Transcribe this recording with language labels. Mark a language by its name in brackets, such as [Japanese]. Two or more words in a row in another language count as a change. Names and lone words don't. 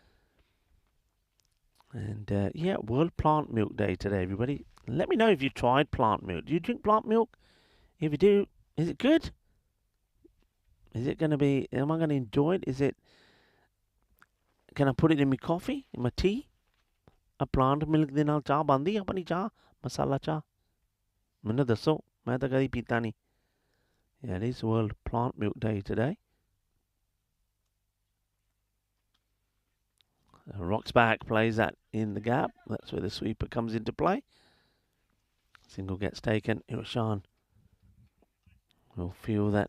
[English] And yeah, World Plant Milk Day today, everybody. Let me know if you tried plant milk. Do you drink plant milk? If you do, is it good? Is it going to be, am I going to enjoy it? Can I put it in my coffee, in my tea? [Punjabi] A [English] plant milk [Punjabi] ਦੇ ਨਾਲ ਚਾਹ ਬਣਦੀ ਆਪਣੀ ਚਾਹ, ਮਸਾਲਾ ਚਾਹ. ਮੈਂ ਦੱਸਾਂ, ਮੈਂ ਤਾਂ ਕਦੀ ਪੀਂਦਾ ਨਹੀਂ. [English] Yeah, it is World Plant Milk Day today. Rocks back, plays that in the gap. That's where the sweeper comes into play. Single gets taken. Iroshan will feel that.